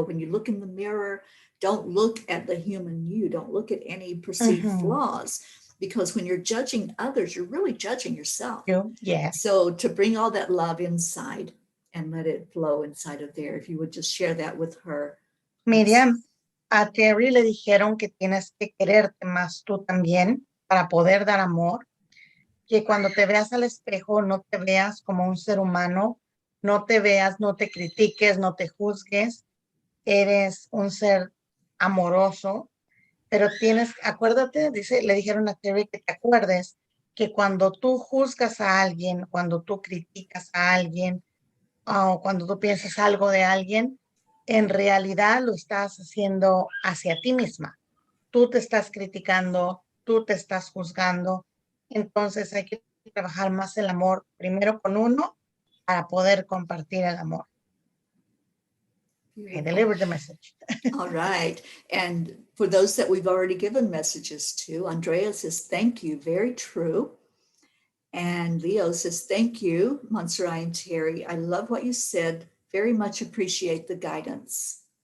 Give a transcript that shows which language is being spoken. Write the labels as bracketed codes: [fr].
[en] When you look in the mirror, don't look at the human you, don't look at any perceived flaws, because when you're judging others, you're really judging yourself. Yes. So to bring all that love inside and let it flow inside of there, if you would just share that with her. [es] Miriam, a Terry le dijeron que tienes que quererte más tú también para poder dar amor, que cuando te veas al espejo no te veas como un ser humano, no te veas, no te critiques, no te juzgues, eres un ser amoroso, pero acuérdate, le dijeron a Terry que te acuerdes que cuando tú juzgas a alguien, cuando tú criticas a alguien, o cuando tú piensas algo de alguien, en realidad lo estás haciendo hacia ti misma. Tú te estás criticando, tú te estás juzgando. Entonces hay que trabajar más el amor primero con uno para poder compartir el amor. [en] I delivered the message. All right. And for those that we've already given messages to, Andrea says, thank you. Very true. And Leo says, thank you, Monserrat and Teri. I love what you said. Very much appreciate the guidance.